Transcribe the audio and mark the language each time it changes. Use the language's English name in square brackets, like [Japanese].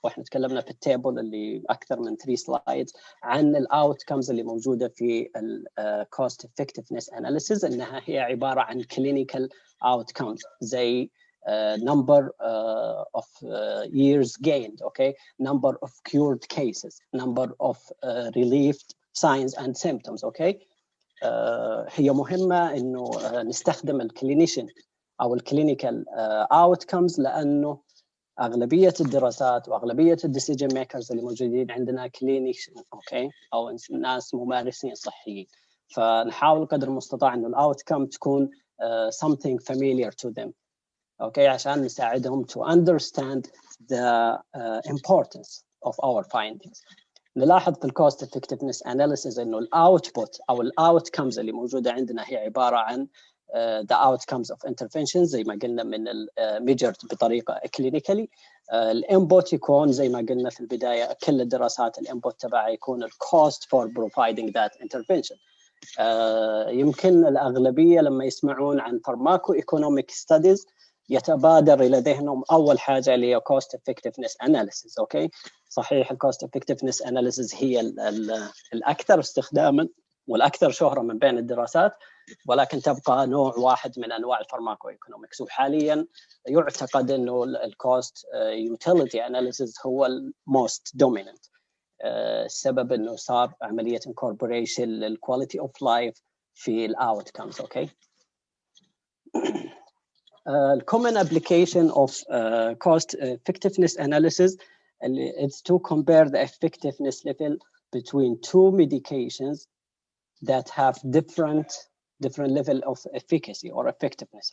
[Arabic] واحنا تكلمنا في التابل اللي أكثر من 3 slides عن الoutcomes اللي موجودة في cost effectiveness analysis، إنها هي عبارة عن clinical outcomes زي [English] number of years gained, [Arabic] okay, [English] number of cured cases, number of relieved signs and symptoms, [Arabic] okay. هي مهمة إنه نستخدم الكلينيشن أو الكلينيكال outcomes، لأنه أغلبية الدراسات وأغلبية الديسيجن ميكرز اللي موجودين عندنا كلينيشن، أوكي، أو ناس ممارسين صحيين، فنحاول قدر المستطاع إنه الأوتكم تكون [English] something familiar to them، [Arabic] أوكي، عشان نساعدهم [English] to understand the importance of our findings. [Arabic] نلاحظ في الكوست effectiveness analysis إنه الأوتبوت أو الأوتكمز اللي موجودة عندنا هي عبارة عن [English] the outcomes of interventions [Arabic] زي ما قلنا من [English] measured بطريقة clinically. [Arabic] الانبوت يكون زي ما قلنا في البداية كل الدراسات الانبوت تبعها يكون ال [English] cost for providing that intervention. [Arabic] يمكن الأغلبية لما يسمعون عن Pharmacoeconomic studies يتبادر إلى ذهنهم أول حاجة اللي هي cost effectiveness analysis. أوكي صحيح ال cost effectiveness analysis هي الأكثر استخداما والأكثر شهرة من بين الدراسات، ولكن تبقى نوع واحد من أنواع الفارماكويكونومكس، وحاليا يعتقد أنه الكوست utility analysis هو [English] most dominant. [Arabic] السبب أنه صار عملية incorporation للquality of life في outcomes. [English] Okay common application of cost effectiveness analysis is to compare the effectiveness level between two medications that have different level of efficacy or effectiveness.